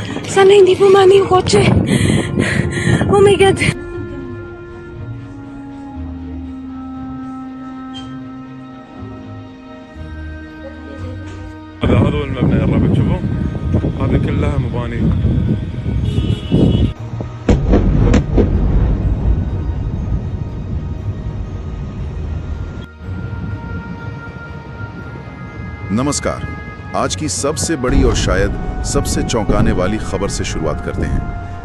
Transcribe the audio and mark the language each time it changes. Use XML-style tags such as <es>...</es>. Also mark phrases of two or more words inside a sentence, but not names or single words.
<tl>Sana hindi pumani yung kotse.</tl> <en>Oh my God.</en> <ar>هذا هو المبنى الرابع تشوفوا هذه كلها مباني</ar> <hi>नमस्कार। आज की सबसे बड़ी और शायद सबसे चौंकाने वाली खबर से शुरुआत करते हैं।</hi>